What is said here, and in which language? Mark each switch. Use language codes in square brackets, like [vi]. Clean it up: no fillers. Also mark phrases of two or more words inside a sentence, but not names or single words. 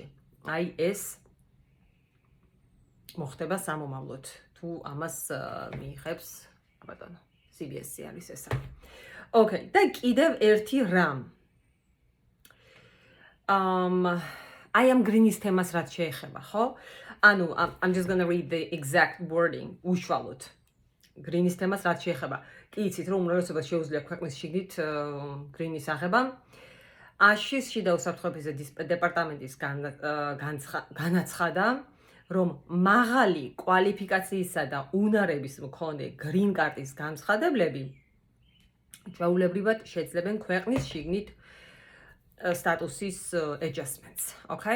[ka] აი ეს მოხდება სამომავლოდ, თუ ამას მიიღებს ბატონო, CBS-ი არის ესა. Okay, და კიდევ ერთი რამ. აი ამ გრინის თემას რაც შეეხება, ხო? [en] ანუ I'm just going to read the exact wording. [ka] უშუალოდ. გრინის თემას რაც შეეხება. კი იცით რომ უმრავლესობას შეუძლია ქვეყნის შიგნით გრინის აღება. აშის შიდა უსაფრთხოების დეპარტამენტის განაცხადა, რომ მაღალი კვალიფიკაციისა და უნარების მქონე [en] green card [ka] განცხადებლები ჩვეულებრივად შეძლებენ ქვეყნის შიგნით სტატუსის [en] adjustments, okay?